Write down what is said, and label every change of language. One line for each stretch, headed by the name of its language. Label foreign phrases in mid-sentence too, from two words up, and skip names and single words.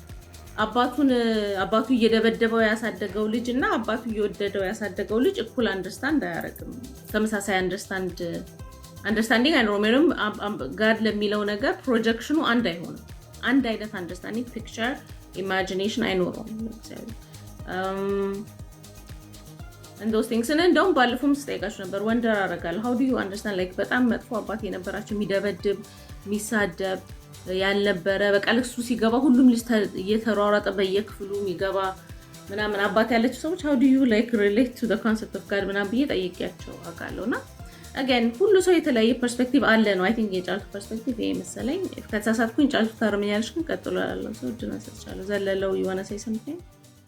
Amharic: አባቱ እየደበደበው ያሳደገው ልጅ እና አባቱ እየወደደው ያሳደገው ልጅ እኩል አንደርስታንድ አያደርግም። ተመሳሳይ አንደርስታንዲንግ አይኖርም። ጋድ ለሚለው ነገር ፕሮጀክሽኑ አንድ አይሆንም። አንድ አይነት
English: understanding picture imagination
Amharic: አይኖረውም።
English: those things and
Amharic: እንደውም ባለፈውም ስጠይቃችሁ ነበር ወንደር አደርጋለሁ
English: how do you understand like
Amharic: በጣም መጥፎ አባት የነበራቸው የሚደበድብ የሚሳደብ ያልነበረ በቃ ለሱ ሲገባ ሁሉም ልጅ እየተሯሯጠ በየክፍሉ የሚገባ ምናምን አባት ያለችው ሰዎች
English: how do you like relate to the concept of God
Amharic: ምናምን ብዬ ጠይቄያቸው አውቃለሁና again ሁሉ ሰው የተለያየ ፐርስፔክቲቭ አለ ነው።
English: I think
Amharic: የጫልቱ ፐርስፔክቲቭ ይሄ መሰለኝ። ከተሳሳትኩኝ ጫልቱ ታርመኛለሽ። ግን ቀጥሎ ያለው ሰው እድል መስጠት ይችላል። ዘለለው
English: you wanna say something?